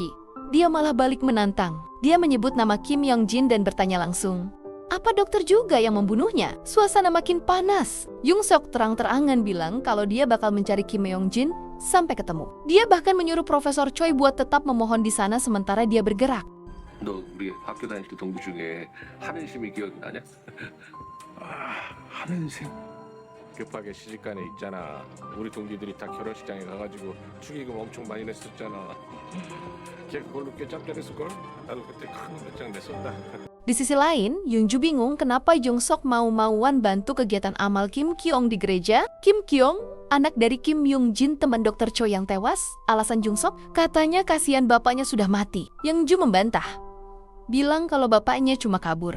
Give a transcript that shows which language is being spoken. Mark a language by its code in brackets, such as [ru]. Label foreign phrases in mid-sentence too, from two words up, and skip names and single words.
[id] Dia malah balik menantang. Dia menyebut nama Kim Yong Jin dan bertanya langsung, apa dokter juga yang membunuhnya? Suasana makin panas. Jung Sok terang-terangan bilang kalau dia bakal mencari Kim Yong Jin sampai ketemu. Dia bahkan menyuruh Profesor Choi buat tetap memohon di sana sementara dia bergerak. [ko] 너 우리 학교 다닐 때 동기 중에 한은심이 기억이 나냐? 한은생. 급하게 시집가네 있잖아. 우리 동기들이 다 결혼식장에 가가지고 축의금 엄청 많이 냈었잖아. 걔 그걸로 꽤 짭짤했을걸? 나도 그때 큰 몇장 냈었다. [id] Di sisi lain, Yoonju bingung kenapa Jung Sok mau-mauan bantu kegiatan amal Kim Kyung di gereja. Kim Kyung, anak dari Kim Yong Jin teman dokter Choi yang tewas. Alasan Jung Sok, katanya kasihan bapaknya sudah mati. Yoonju membantah, bilang kalau bapaknya cuma kabur.